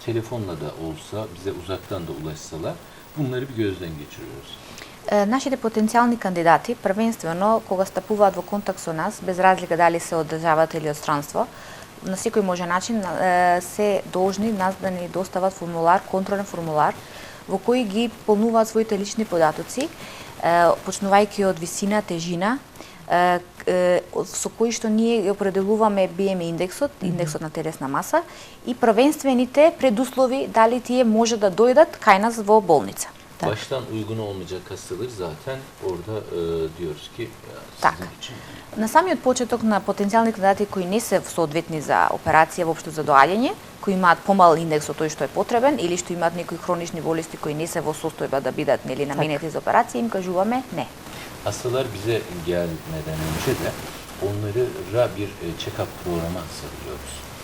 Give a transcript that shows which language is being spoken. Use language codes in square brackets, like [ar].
[tr] Telefonla da olsa, bize uzaktan da ulaşsalar bunları bir gözden geçiriyoruz. [mk] Нашите потенцијални кандидати, првенствено, кога стапуваат во контакт со нас, без разлика дали се од државата или од странство, на секој може начин се должни нас да ни достават формулар, контролен формулар, во кој ги полнуваат своите лични податоци, почнувајќи од висина, тежина, со кои што ние определуваме BMI индексот, индексот на телесна маса и првенствените предуслови дали тие може да дојдат кај нас во болница. [tr] Baştan uygun olmayacak hastaları zaten orada diyoruz ki sizin için. [mk] На самиот почеток на потенцијални кандидати кои не се соодветни за операција воопшто за доаѓање, кои имаат помал индекс од тој што е потребен или што имаат некои хронични болести кои не се во состојба да бидат нели наменети за операција, им кажуваме не. [tr] Hastalar bize gelmeden önce de onlara bir check-up programı hazırlıyoruz.